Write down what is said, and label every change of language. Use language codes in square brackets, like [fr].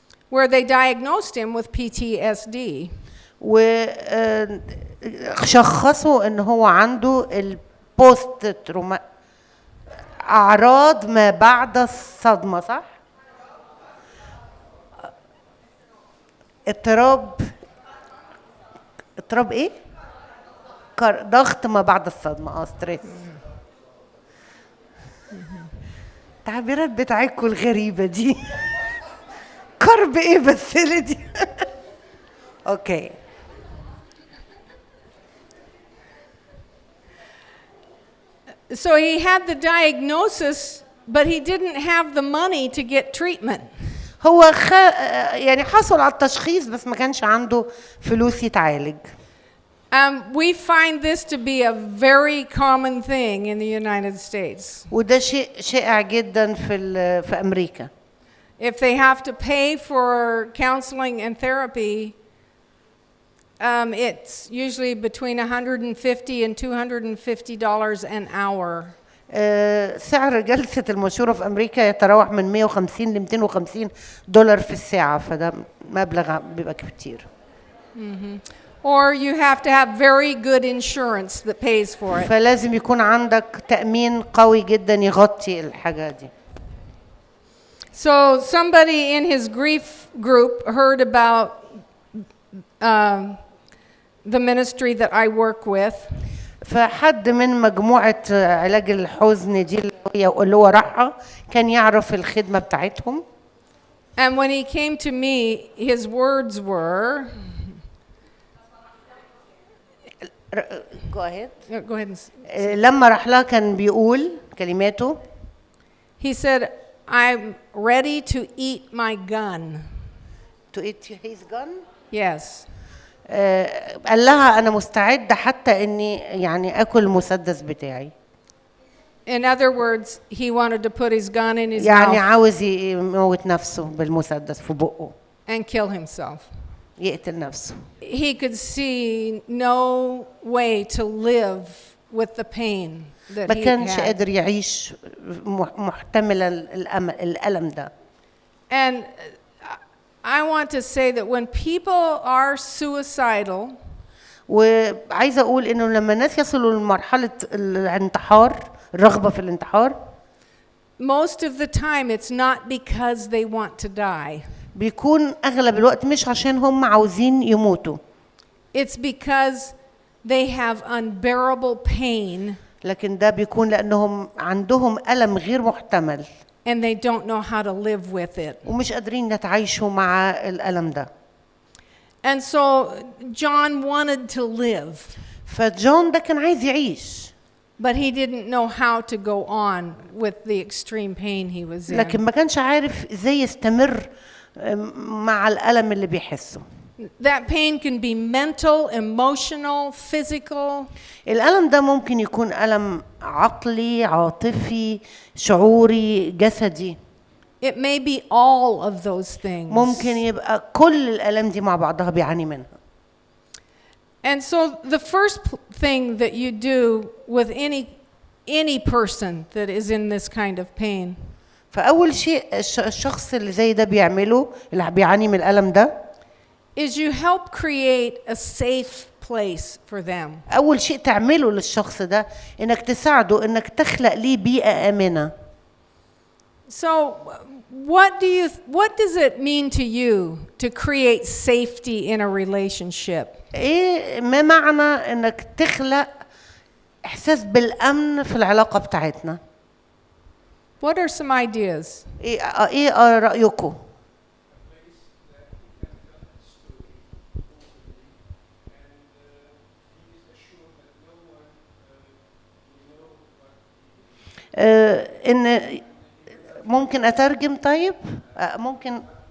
[en] Where they diagnosed him with PTSD. [ar] وشخصوا إن هو عنده البوست تروما أعراض ما بعد الصدمة صح؟ اضطراب ايه؟ ضغط ما بعد الصدمة ستريس. التعبيرات بتاعتكم الغريبة دي. كرب ايه بس دي؟ اوكي. [en] So he had the diagnosis, but he didn't have the money to get treatment. [ar] هو يعني حصل على التشخيص بس ما كانش عنده فلوس يتعالج. [en] We find this to be a very common thing in the United States. [ar] وده شيء شائع جدا في أمريكا. [en] If they have to pay for counseling and therapy, it's usually between $150 and $250 an hour. [ar] سعر جلسة المشورة في أمريكا يتراوح من 150 ل 250 دولار في الساعة، فده مبلغ بيبقى كتير. [en] Or you have to have very good insurance that pays for it. [ar] فلازم يكون عندك تأمين قوي جدا يغطي الحاجة دي. [en] So somebody in his grief group heard about the ministry that I work with. [ar] فحد من مجموعة علاج الحزن دي اللي هو راحها كان يعرف الخدمة بتاعتهم. [en] And when he came to me, his words were. Go ahead. Go ahead and. [ar] لما راح لها كان بيقول كلماته. [en] He said, "I'm ready to eat my gun." To eat his gun? Yes. [ar] قال لها أنا مستعد حتى إني يعني أكل المسدس بتاعي. [en] In other words, he wanted to put his gun in his [ar] يعني [en] mouth [ar] عاوز يموت نفسه بالمسدس في بقه. [en] and kill himself. [ar] يقتل نفسه. [en] He could see no way to live with the pain that [ar] ما [en] he [ar] كانش [en] had. [ar] قادر يعيش محتمل الألم ده. [en] And I want to say that when people are suicidal, [ar] وعايزة أقول إنه لما الناس يصلوا لمرحلة الانتحار، الرغبة في الانتحار، [en] most of the time it's not because they want to die. [ar] بيكون أغلب الوقت مش عشان هم عاوزين يموتوا. [en] It's because they have unbearable pain. [ar] لكن ده بيكون لأنهم عندهم ألم غير محتمل. [en] And they don't know how to live with it. [ar] ومش قادرين يتعايشوا مع الألم ده. [en] And so John wanted to live. [ar] فجون ده كان عايز يعيش. [en] But he didn't know how to go on with the extreme pain he was in. [ar] لكن ما كانش عارف ازاي يستمر مع الألم اللي بيحسه. [en] That pain can be mental, emotional, physical. [ar] الألم ده ممكن يكون ألم عقلي، عاطفي، شعوري، جسدي. [en] It may be all of those things. [ar] ممكن يبقى كل الألم دي مع بعضها بيعاني منها. [en] And so the first thing that you do with any person that is in this kind of pain. [ar] فأول شيء الشخص اللي زي ده بيعمله اللي بيعاني من الألم ده [en] is you help create a safe place for them. [ar] أول شيء تعمله للشخص ده إنك تساعده إنك تخلق ليه بيئة آمنة. [en] So what does it mean to you to create safety in a relationship? [ar] إيه ما معنى إنك تخلق إحساس بالأمن في العلاقة بتاعتنا؟ [en] What are some ideas? [ar] إيه رأيكم؟ إن ممكن أترجم طيب؟ ممكن.